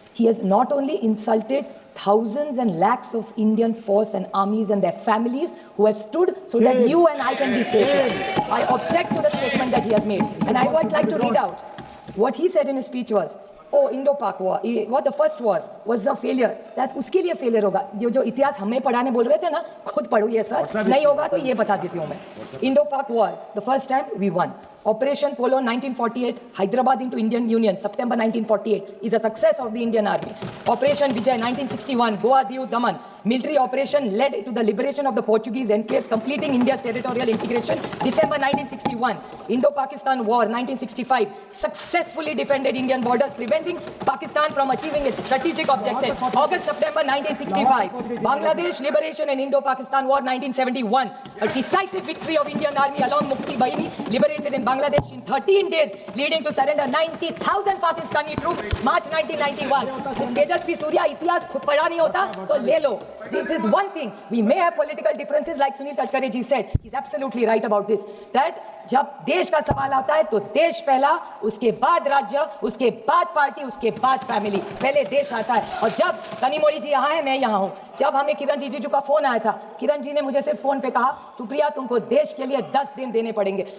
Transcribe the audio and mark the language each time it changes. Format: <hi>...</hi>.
<en>He has not only insulted thousands and lakhs of Indian force and armies and their families who have stood so that you and I can be safe. I object to the statement that he has made. And I would like to read out. What he said in his speech was, oh, Indo-Pak war, what the first war was a failure.</en> <hi>That उसके लिए failure होगा. जो इतिहास हमें पढ़ाने बोल रहे थे ना, खुद पढ़ो ये सर. नहीं होगा तो ये बता देती हूँ मैं.</hi> <en>Indo-Pak war, the first time we won. Operation Polo 1948, Hyderabad into Indian Union, September 1948, is a success of the Indian Army. Operation Vijay 1961, Goa, Diu, Daman, military operation led to the liberation of the Portuguese enclaves, completing India's territorial integration. December 1961, Indo-Pakistan War 1965, successfully defended Indian borders, preventing Pakistan from achieving its strategic objectives. August-September 1965, Bangladesh liberation and Indo-Pakistan War 1971, a decisive victory of Indian Army along Mukti Bahini, liberated in Bangladesh in 13 days, leading to surrender 90,000 Pakistani troops, March 1991.</en> <hi>This Tejasvi Surya इतिहास खुद पढ़ा नहीं होता तो ले लो.</hi> <en>This is one thing. We may have political differences, like Sunil Kachkari ji said. He's absolutely right about this.</en> <hi>That जब देश का सवाल आता है तो देश पहला, उसके बाद राज्य, उसके बाद पार्टी, उसके बाद फैमिली. पहले देश आता है. और जब कनिमोळी जी यहाँ है, मैं यहाँ हूँ. जब हमें किरण रिजिजू का फोन आया था, किरण जी ने मुझे सिर्फ फोन पे कहा, सुप्रिया तुमको देश के लिए 10 दिन देने पड़ेंगे.</hi>